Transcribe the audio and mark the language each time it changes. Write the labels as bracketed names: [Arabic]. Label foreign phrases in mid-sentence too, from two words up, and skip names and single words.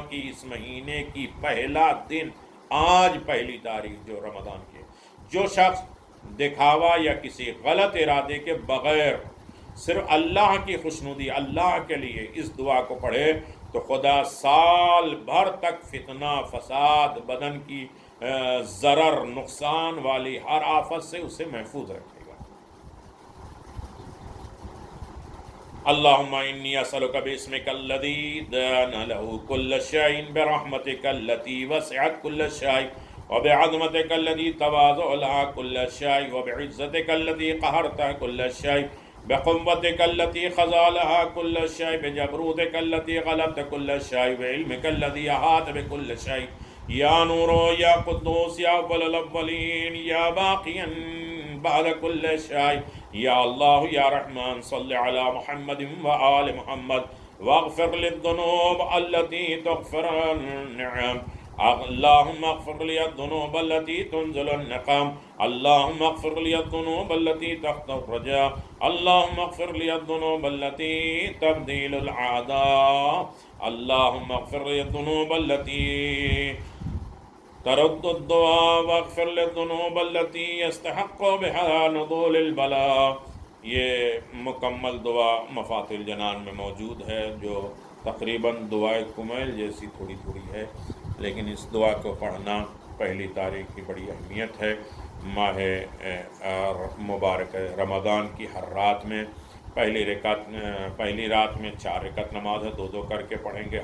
[Urdu] کی، اس مہینے کی پہلا دن، آج پہلی تاریخ جو رمضان کی، جو شخص دکھاوا یا کسی غلط ارادے کے بغیر صرف اللہ کی خوشنودی، اللہ کے لیے اس دعا کو پڑھے تو خدا سال بھر تک فتنہ، فساد، بدن کی ضرر، نقصان والی ہر آفت سے اسے محفوظ رکھے گا۔ [Arabic] اللہم انی اسألک باسمک الذی دان لہ کل شیء برحمتک التی وسعت کل شیء وبعظمتک الذی تواضع لها کل شیء وبعزتک التی قہرت کل شیء بقوتک التی خضع لها کل شیء بجبروتک التی غلبت کل شیء بعلمک الذی احاط بکل شیء یا نور یا قدوس یا اول الاولین یا باقیا بعد کل شیء یا اللہ یا رحمان صلی علی محمد و آل محمد واغفر للذنوب التي تغفر النعم اللهم اغفر لي الذنوب التي تنزل النقم اللهم اغفر لي الذنوب التي تحت الرجاء اللهم اغفر لي الذنوب التي تبديل الأعداء اللهم اغفر لي الذنوب التي ترد الدعاء واغفر للذنوب التي يستحق بها نزول البلاء۔ [Urdu] یہ مکمل دعا مفاتح الجنان میں موجود ہے، جو تقریباً دعائے کمیل جیسی تھوڑی تھوڑی ہے، لیکن اس دعا کو پڑھنا پہلی تاریخ کی بڑی اہمیت ہے۔ ماہ مبارک رمضان کی ہر رات میں پہلی رات میں 4 رکعت نماز ہے، 2 کر کے پڑھیں گے۔